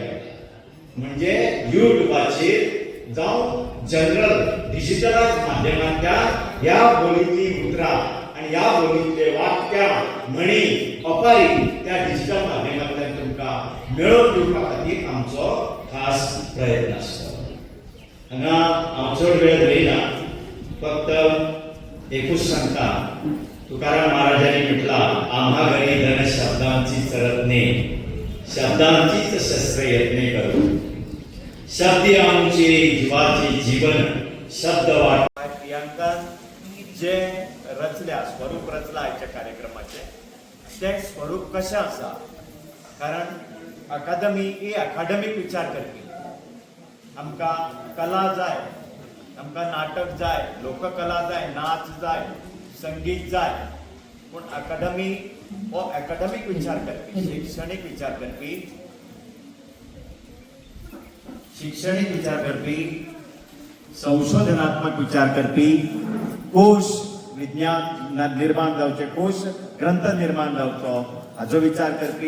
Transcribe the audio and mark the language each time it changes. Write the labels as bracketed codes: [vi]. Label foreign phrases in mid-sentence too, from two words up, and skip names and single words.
[kok] म्हणजे युट्यूबाचेर जावं जनरल डिजिटल माध्यमांतल्यान ह्या बोलींतली उतरां आनी ह्या बोलींतले वाक्यां, म्हणी, ओपारी त्या डिजिटल माध्यमांतल्यान तुमकां मेळोवन दिवपा खातीर आमचो खास प्रयत्न आसतलो. हांगा हांव चड वेळ धरिना, फक्त एकूच सांगता. तुकाराम महाराजांनी म्हटलां, [mr] आम्हा घरी धन शब्दांची चरतणे, शब्दांचीच शस्त्र यत्ने करू. शब्द आमचे जीवाचे जीवन, शब्द वाट. [kok] प्रियांकान जे रचल्या, स्वरूप रचला आयच्या कार्यक्रमाचे, ते स्वरूप कशें आसा, कारण अकादमी ही अकादमीक विचार करपी. आमकां कला जाय, आमकां नाटक जाय, लोककला जाय, नाच जाय, संगीत जाय, पूण अकादमी हो अकादमीक विचार करपी, शैक्षणीक विचार करपी, शिक्षणीक विचार करपी, संशोधनात्मक विचार करपी, कोश विज्ञान निर्माण जावचे, कोश ग्रंथ निर्माण जावचो हाचो विचार करपी.